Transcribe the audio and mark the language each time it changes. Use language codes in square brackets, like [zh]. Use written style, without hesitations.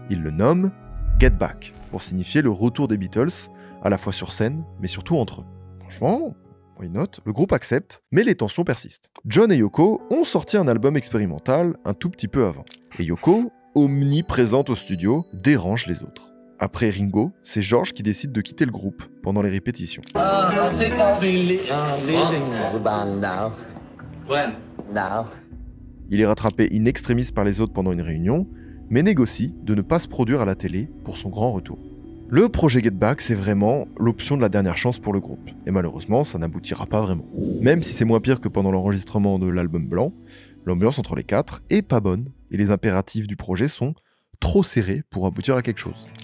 [fr] Il le nomme Get Back, pour signifier le retour des Beatles, à la fois sur scène, mais surtout entre eux. Franchement, [en] why not [fr] ? Le groupe accepte, mais les tensions persistent. John et Yoko ont sorti un album expérimental un tout petit peu avant. Et Yoko, omniprésente au studio, dérange les autres. Après Ringo, c'est George qui décide de quitter le groupe pendant les répétitions. [en] I think I'll be leaving the band now. When? Now. [fr] Il est rattrapé in extremis par les autres pendant une réunion, mais négocie de ne pas se produire à la télé pour son grand retour. Le projet Get Back, c'est vraiment l'option de la dernière chance pour le groupe, et malheureusement, ça n'aboutira pas vraiment. Même si c'est moins pire que pendant l'enregistrement de l'album blanc, l'ambiance entre les quatre est pas bonne, et les impératifs du projet sont trop serrés pour aboutir à quelque chose.